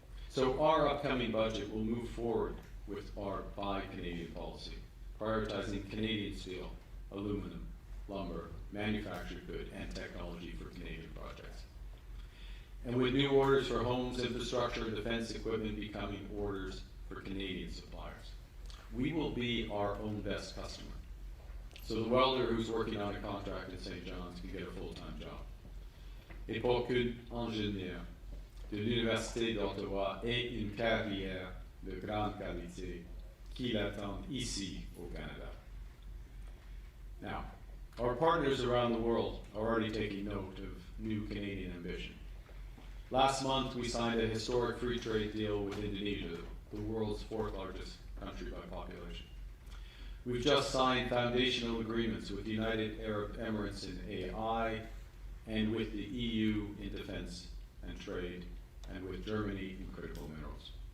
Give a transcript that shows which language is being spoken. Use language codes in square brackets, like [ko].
[en] So our upcoming budget will move forward with our Buy Canadian policy, prioritizing Canadian steel, aluminum, lumber, manufactured good, and technology for Canadian projects. And with new orders for homes, infrastructure, and defense equipment becoming orders for Canadian suppliers. We will be our own best customer. So the welder who's working on a contract in St. John's can get a full-time job. [fr] Et pour qu'un ingénieur de l'Université d'Ottawa ait une carrière de grande qualité qui l'attend ici au Canada. Now, [en] Our partners around the world are already taking note of new Canadian ambition. Last month, we signed a historic free trade deal with Indonesia, the world's fourth largest country by population. We've just signed foundational agreements with the United Arab Emirates in AI, and with the EU in defense and trade, and with Germany in critical minerals.